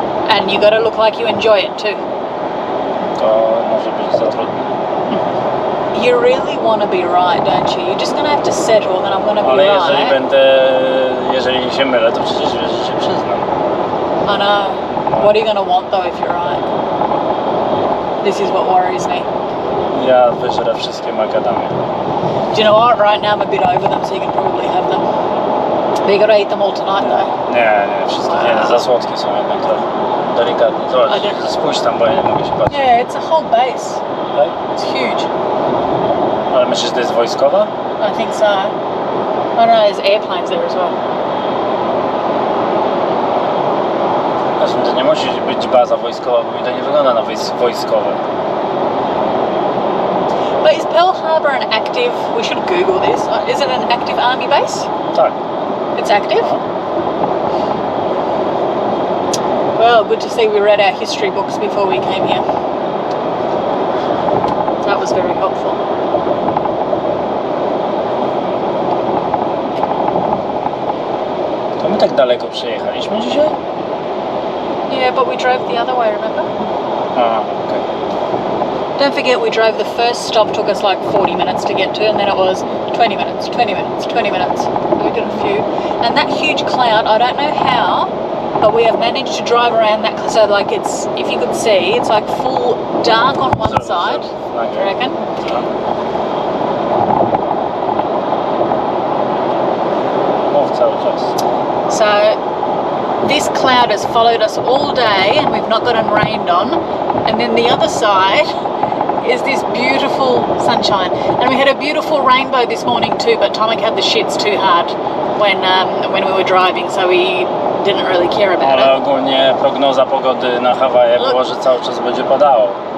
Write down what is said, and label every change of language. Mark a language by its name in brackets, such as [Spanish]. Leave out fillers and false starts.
[English] And you gotta look like you enjoy it too. [Polish] To może być za trudne. [English] You really want to be right, don't you? You're just gonna have to settle that I'm gonna be [Polish] Ale [English] right. [Polish] jeżeli się mylę, to przecież wiesz, że się przyznam. [English] I know. What are you gonna want though if you're right? This is what worries me. [Polish] Ja wyżrę wszystkie makadamie. [English] Do you know what? Right now I'm a bit over them, so you can probably have them. But you gotta eat them all tonight though. [Polish] Nie, wszystkie nie, za słodkie są jednak trochę. Delikatnie. Zobacz, [English] I don't- [Polish] spójrz tam, bo ja nie mogę się patrzeć. [English] Yeah, it's a whole base. [Polish] Tak? [English] It's huge. [Polish] Ale myślisz, że to jest wojskowa? [English] I think so. I don't know, there's airplanes there as well. [Polish] Zresztą to nie musi być baza wojskowa, bo mi to nie wygląda na wojskowe. [English] But is Pearl Harbor an active, we should Google this, is it an active army base? [Polish] Tak. [English] It's active? Well, good to see we read our history books before we came here. That was very helpful. [Polish] To my tak daleko przyjechaliśmy dzisiaj? [English] Yeah, but we drove the other way, remember? [Polish] A, okej. [English] Don't forget we drove, the first stop took us like 40 minutes to get to, and then it was 20 minutes, 20 minutes, 20 minutes. We did a few. And that huge cloud, I don't know how, but we have managed to drive around that, so like it's, if you could see, it's like full dark on one side, do you reckon? [Polish] Mów cały czas. [English] So this cloud has followed us all day and we've not gotten rained on, and then the other side is this beautiful sunshine, and we had a beautiful rainbow this morning too, but Tomek had the shits too hard when we were driving, so we didn't really care about [Polish] Ale [English] it. [Polish] ogólnie prognoza pogody na Hawaje było, że cały czas będzie padało.